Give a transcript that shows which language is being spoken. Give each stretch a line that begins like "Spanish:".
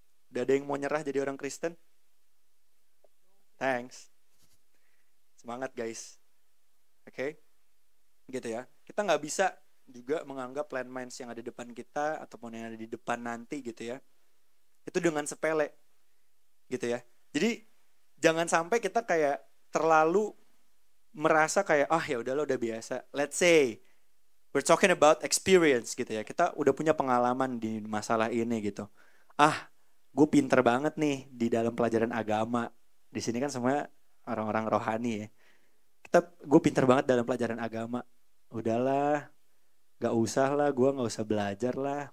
Indonesian: Udah ada yang mau nyerah jadi orang Kristen? Thanks. Semangat guys. Oke. Gitu ya. Kita gak bisa juga menganggap landmines yang ada di depan kita ataupun yang ada di depan nanti gitu ya, itu dengan sepele gitu ya. Jadi jangan sampai kita kayak terlalu merasa kayak ya udahlah, udah biasa.
English: Let's say we're talking about experience
Indonesian: gitu ya. Kita udah punya pengalaman di masalah ini gitu. Gue pinter banget nih di dalam pelajaran agama. Di sini kan semua orang-orang rohani ya. Gue pinter banget dalam pelajaran agama. Udahlah, gak usah lah, gue gak usah belajar lah.